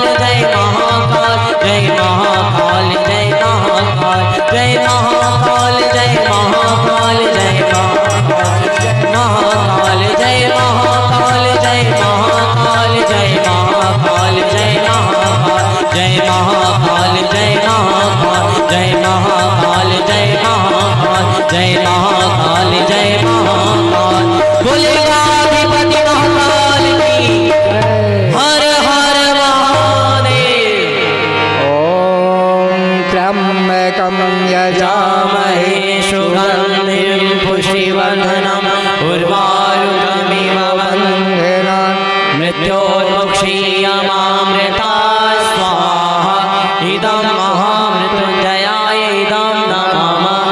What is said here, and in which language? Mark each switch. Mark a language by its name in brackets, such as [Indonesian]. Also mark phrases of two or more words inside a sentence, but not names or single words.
[Hindi] जय महाकाल, जय महाकाल, जय महाकाल, जय महाकाल, जय महाकाल, जय महाकाल, महाकाल, जय महाकाल, जय महाकाल, जय महाकाल, जय महाकाल, जय महाकाल, जय महाकाल, जय महाकाल, जय महाकाल, जय महाकाल, जय महाकाल। बोलेगा अधिपति महाकाल की हर हर महादेव। [Sanskrit] ओम त्र्यंबकं यजामहे सुगंधिं पुष्टिवर्धनम् उर्वारुकमिव वन्देना मृत्योर्मुक्षीयमामृता स्वाहा। इदं महामृत्युंजयाय इदं नमः।